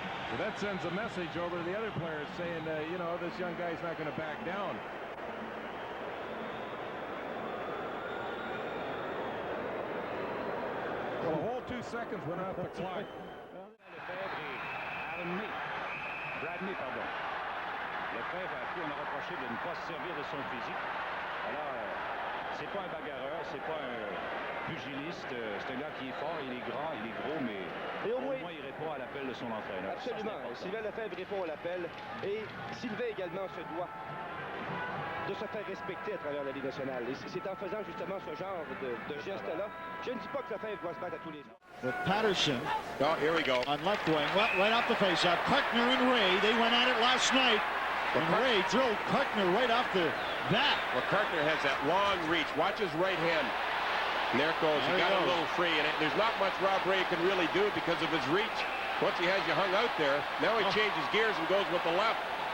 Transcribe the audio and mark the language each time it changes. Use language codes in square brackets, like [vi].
[en] So that sends a message over to the other players saying, you know, this young guy's not going to back down. Well, a whole 2 seconds went off the clock. [fr] Bradley, pardon. Lefebvre a pu en reprocher de ne pas se servir de son physique. Alors, c'est pas un bagarreur, c'est pas un pugiliste. C'est un gars qui est fort, il est grand, il est gros, mais au moins il répond à l'appel de son entraîneur. Absolument. Sylvain Lefebvre répond à l'appel. Et Sylvain également se doit de se faire respecter à travers la Ligue nationale. Et c'est en faisant justement ce genre de geste-là. Je ne dis pas que Lefebvre doit se battre à tous les jours. [en] With Patterson. Oh, here we go. On left wing. Well, right off the faceoff. Kartner and Ray, they went at it last night. And Ray drilled Kartner right off the bat. Well, Kartner has that long reach. Watch his right hand. And there it goes. He got a little free. And there's not much Rob Ray can really do because of his reach. Once he has you hung out there, now he changes gears and goes with the left.